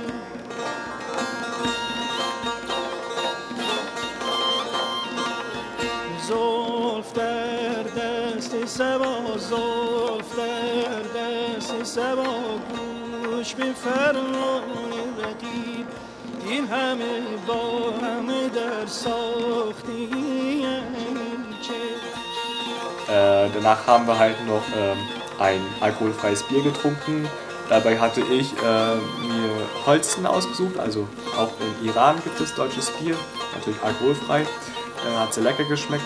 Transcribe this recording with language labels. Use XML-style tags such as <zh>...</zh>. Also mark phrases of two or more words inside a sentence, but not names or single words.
<fa>زلف در دست سبا زلف در دست سبا گوش به فرمان رقیب این همه با همه در ساختی</fa> <de>Danach haben wir halt noch ein alkoholfreies Bier getrunken. Dabei hatte ich mir Holsten ausgesucht, also auch im Iran gibt es deutsches Bier, natürlich alkoholfrei, hat sehr lecker geschmeckt.</de>